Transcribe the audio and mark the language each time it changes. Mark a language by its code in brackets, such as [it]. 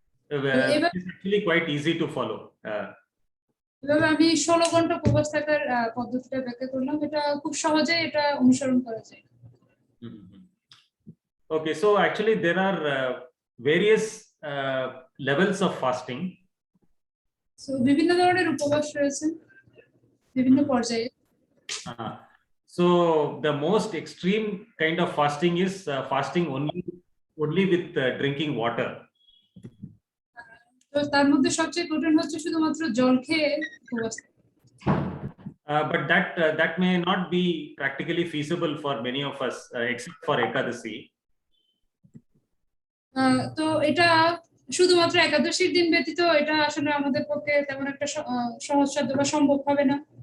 [en] It's actually quite easy to follow. [bn] এভাবে আমি 16 ঘন্টা উপবাস থাকার পদ্ধতিটা ব্যাখ্যা করলাম এটা খুব সহজে এটা অনুসরণ করা যায় [en] Okay, so actually there are various levels of fasting. [bn] So বিভিন্ন ধরনের উপবাস রয়েছে বিভিন্ন পর্যায়ে [en] So the most extreme kind of fasting is fasting only with drinking water. [bn] তো তার মধ্যে সবচেয়ে কঠিন হচ্ছে শুধুমাত্র জল খেয়ে উপবাস [en] but that may not be practically feasible for many of us except for Ekadasi. [bn] তো এটা শুধুমাত্র একাদশীর দিন ব্যতীত এটা আসলে আমাদের পক্ষে তেমন একটা সহজসাধ্য বা সম্ভব হবে না